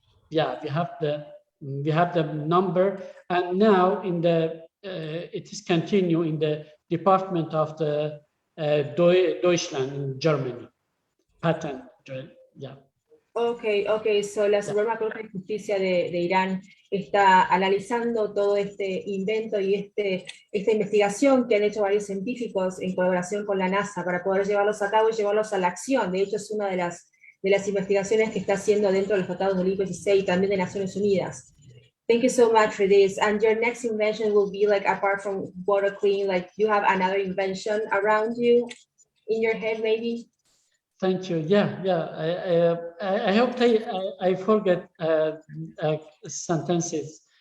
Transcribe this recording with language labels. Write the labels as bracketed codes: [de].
[en] Yeah, we have the number, and now in the it is continue in the department of the Deutschland in Germany patent. Yeah. Okay, so [es] la Suprema Corte de Justicia de Irán está analizando todo este invento y esta investigación que han hecho varios científicos en colaboración con la NASA para poder llevarlos a cabo y llevarlos a la acción. De hecho, es una de las investigaciones que está haciendo dentro de los tratados del IPCC y también de Naciones Unidas. [en] Thank you so much for this. And your next invention will be like, apart from water clean, like you have another invention around you in your head, maybe? Thank you. Yeah. I hope I forget sentences.